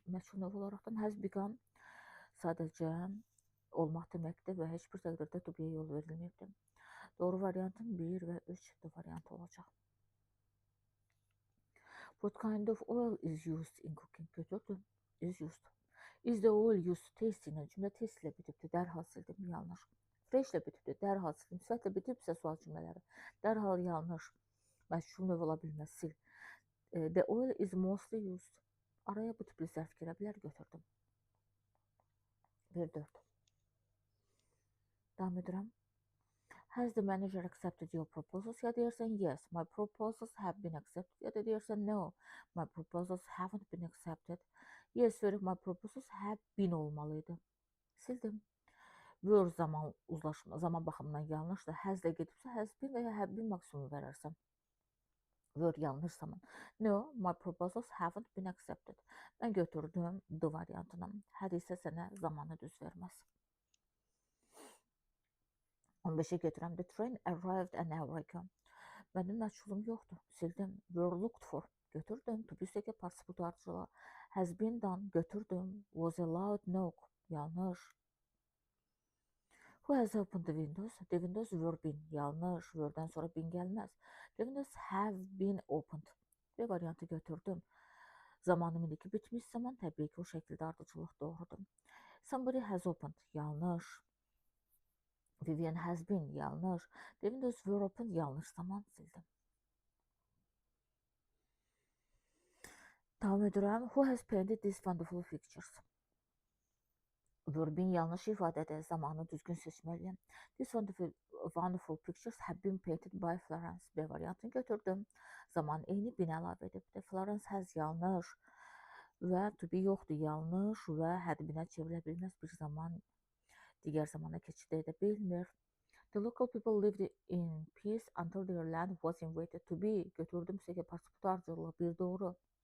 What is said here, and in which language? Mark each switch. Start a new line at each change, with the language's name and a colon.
Azerbaijani: Məşğul növ olaraqdan has become sadəcə olmaq deməkdir və heç bir təqdirdə to be-yə yol verilməyibdir. Doğru variantın 1 və 3 variantı olacaq.
English: What kind of oil is used in cooking?
Azerbaijani: Götürdüm.
English: Is used. Is the oil used taste
Azerbaijani: ilə cümlə taste ilə bitibdir. Dərhal sildim. Yanlış. Fresh ilə bitibdir. Dərhal sildim. Sifətlə bitibsə sual cümlələri. Dərhal yanlış. Məşğul növ ola bilməz. Sil.
English: The oil is mostly used.
Azerbaijani: Araya bu tipli zərf girə bilər. Götürdüm. 1-4. Davam edirəm.
English: Has the manager accepted your proposals?
Azerbaijani: Ya deyirsən
English: yes, my proposals have been accepted.
Azerbaijani: Ya da deyirsən
English: no, my proposals haven't been accepted. Yes, my proposals have been
Azerbaijani: olmalıydı. Sildim. Were zaman baxımından yanlışdır. Has-lə gedibsə has been və ya have been maksimum verərsən. Were yanlış zaman.
English: No, my proposals haven't been accepted.
Azerbaijani: Mən götürdüm D variantını. Had isə sənə zamanı düz verməz. 15-ə getirəm.
English: The train arrived an hour ago.
Azerbaijani: Mənim məşğulum yoxdur. Sildim.
English: Were looked for.
Azerbaijani: Götürdüm. To be ki, participle to ardıcılığı.
English: Has been done.
Azerbaijani: Götürdüm.
English: Was a loud knock.
Azerbaijani: Yanlış.
English: Who has opened the windows? The windows were been.
Azerbaijani: Yanlış. Were'dən sonra been gəlməz.
English: The windows have been opened.
Azerbaijani: Bir variantı götürdüm. Zamanım indiki bitmiş zaman təbii ki, o şəkildə ardıcılıq doğrudur.
English: Somebody has opened.
Azerbaijani: Yanlış.
English: Vivian has been,
Azerbaijani: yanlış.
English: The windows were open,
Azerbaijani: yanlış zaman, sildim. Davam edirəm.
English: Who has painted these wonderful pictures?
Azerbaijani: Verbin yanlış ifadədə zamanı düzgün seçməliyəm.
English: These wonderful pictures have been painted by Florence.
Azerbaijani: B variantını götürdüm. Zaman eyni bin əlavə edibdir. Florence has yanlış və to be yoxdur, yanlış və had binə çevrilə bilməz bir zaman digər zamana keçid edə bilmir.
English: The local people lived in peace until their land was invaded.
Azerbaijani: To be götürdüm ki, participle ardıcılığı bir doğru.